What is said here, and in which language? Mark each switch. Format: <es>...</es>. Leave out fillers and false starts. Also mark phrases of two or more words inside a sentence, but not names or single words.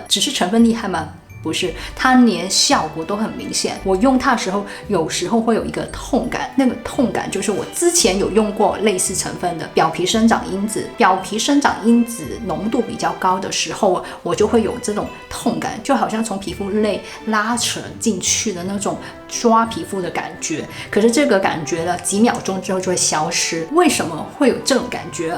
<zh>只是成分厉害吗？不是，它连效果都很明显。我用它的时候，有时候会有一個痛感，那個痛感就是我之前有用過類似成分的表皮生長因子，表皮生長因子濃度比較高的時候，我就會有這種痛感，就好像從皮膚內拉扯進去的那種抓皮膚的感覺。可是這個感覺了幾秒鐘之後就會消失。為什麼會有這種感覺？</zh>